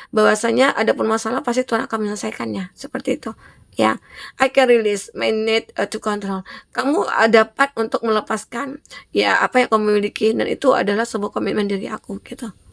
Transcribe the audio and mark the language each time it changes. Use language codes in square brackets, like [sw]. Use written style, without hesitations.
[id] Bahwasanya ada pun masalah pasti Tuhan akan menyelesaikannya. Seperti itu. Ya, [en] I can release my need to control. [id] Kamu dapat untuk melepaskan ya apa yang kamu miliki, dan itu adalah sebuah komitmen diri aku gitu.